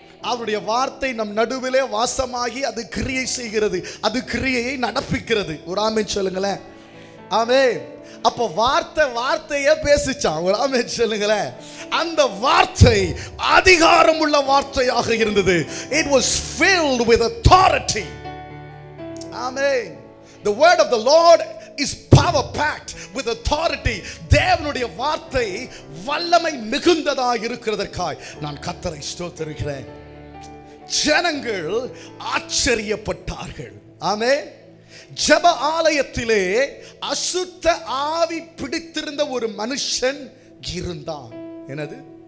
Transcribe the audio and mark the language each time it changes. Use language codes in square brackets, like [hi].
[ta] அவருடைய வார்த்தை நம் நடுவிலே வாசமாகி அது கிரியை செய்கிறது, அது கிரியையை நடப்பிக்கிறது. ஒரு ஆமென் சொல்லுங்களேன். ஆமென். அப்போ வார்த்தையே பேசிச்சான். ஒரு ஆமென் சொல்லுங்களேன். அந்த வார்த்தை அதிகாரம் உள்ள வார்த்தையாக இருந்தது. [en] It was filled with authority. Amen. The word of the Lord is power packed with authority. [ta] தேவனுடைய வார்த்தை வல்லமை மிகுந்ததாக இருக்கிறதற்காய் நான் கர்த்தரை ஸ்தோத்திரிக்கிறேன். ஜனங்கள் ஆச்சரியப்பட்டார்கள். ஆமென். ஜெப ஆலயத்திலே அசுத்த ஆவி பிடித்திருந்த ஒரு மனுஷன் இருந்தான். என்னது?